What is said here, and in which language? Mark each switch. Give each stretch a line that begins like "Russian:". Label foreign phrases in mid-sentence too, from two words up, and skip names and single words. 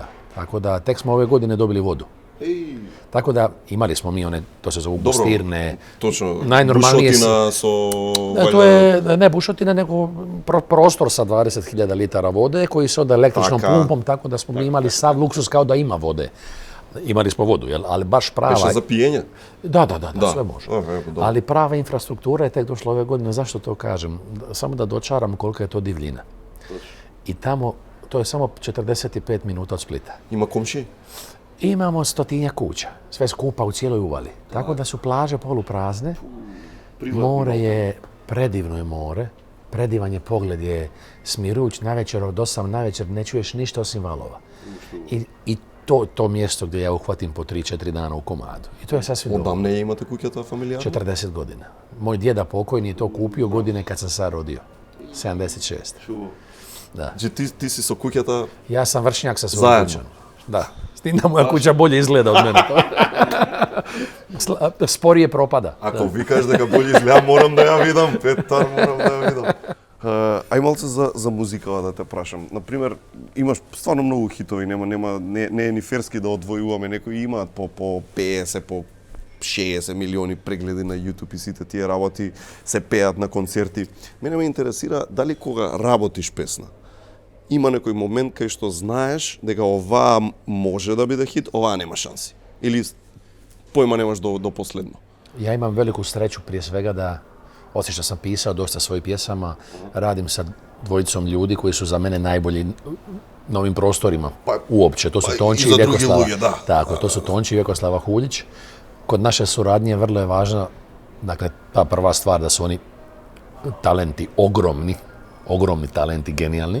Croatian: Tako da tek smo ove godine dobili vodu. Tako da imali smo mi one, to se zovu gostirne.
Macedonian: Точно.
Croatian: Najnormalnije
Macedonian: Бушотина со...
Croatian: To je ne bušotina, nego prostor sa 20.000 litara vode koji se onda električnom pumpom, tako da smo mi imali sav luksus kao da ima vode. Imali smo vodu, ali baš prava...
Macedonian: Беше за пиење?
Croatian: Da, sve može. Dobro. Ali prava infrastruktura je tek došla ove godine. Zašto to kažem? Samo da dočaram koliko je to divljina. I tamo, to je samo 45 minuta od Splita.
Macedonian: Има комши?
Croatian: Imamo 100 kuća, sve skupa u cijeloj uvali. Tako da su plaže poluprazne. More je, predivno je more. Predivan je pogled, je smirujuć. Navečer od 8 navečer ne čuješ ništa osim valova. I to mjesto gdje ja uhvatim po 3-4 dana u komadu. I to je sasvim dobro.
Macedonian: Одавна имате куќата фамилијарно?
Croatian: 40 godina. Moj djeda pokojni je to kupio godine kad sam se rodio. 76. Da.
Macedonian: Значи ти си со куќата...
Croatian: Ja sam vršnjak sa svojom Zajedno. kućom. Da. S tim da moja kuća bolje izgleda od mene. Sporije propada.
Macedonian: Ако викаш дека болje изгледа, морам да ја видам, Петар, морам да ја видам. Ај малце за музикава да те прашам. Например, имаш стварно многу хитови, не е ни ферски да одвојуваме, некои имаат по 50, по 60 милиони прегледи на YouTube и сите тие работи се пеат на концерти. Мене ме интересира дали кога работиш песна, има некој момент кај што знаеш дека оваа може да биде хит, оваа нема шанси. Или појма немаш до последно.
Croatian: Ja imam veliku sreću prije svega da, osim što sam pisao dosta svojih pjesama, radim sa dvojicom ljudi koji su za mene najbolji na ovim prostorima uopće. To su Tonči i Vjekoslava. Tako, to su Tonči i Vjekoslava Huljić. Kod naše suradnje vrlo je važna, dakle, ta prva stvar da su oni talenti ogromni talenti, genijalni.